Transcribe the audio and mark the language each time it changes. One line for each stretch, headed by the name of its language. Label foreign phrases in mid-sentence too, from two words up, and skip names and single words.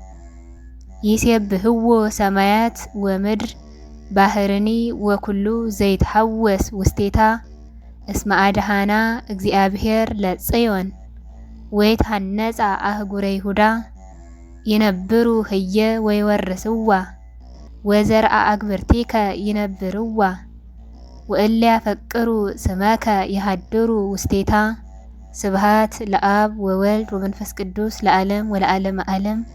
Geez: ይሴብህዎ ሰማያት ወምድር ባሕርኒ ወኩሉ ዘይትሐወስ ውስቴታ እስመ አድኃና እግዚአብሔር ለጽዮን ወይትሐነጻ አህጉረ ይሁዳ ይነብሩ ህየ ወይወርስዋ ወዘርአ አግብርቲከ ይነብርዋ ወእለ ያፈቅሩ ስመከ ይሃድሩ ውስቴታ ስብሃት ለአብ ወወልድ ወመንፈስ ቅዱስ ለዓለም ወለዓለመ ዓለም።